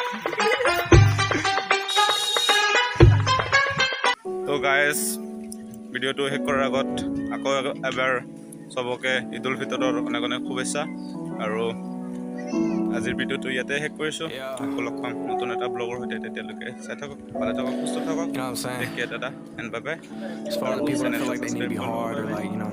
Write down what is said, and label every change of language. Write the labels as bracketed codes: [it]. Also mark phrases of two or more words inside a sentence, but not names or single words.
[as] তো গাইজ ভিডিঅ'টো শেষ কৰাৰ আগত আকৌ এবাৰ চবকে ঈদ উল ফিতৰৰ অনেক অনেক শুভেচ্ছা আৰু আজিৰ ভিডিঅ'টো ইয়াতে শেষ কৰিছোঁ আকৌ লগ পাম নতুন এটা ব্লগৰ সৈতে তেতিয়ালৈকে চাই থাকক ভালে থাকক সুস্থ থাকক [en] You know what I'm saying? take care dada and bye bye As far as [as] আৰু [en] people that feel [as] চেনেলটো [en] like they need to [as] ছাবস্ক্ৰাইব [en] be [as] কৰি ল'ব [en] hard or bye bye like, you know what I mean?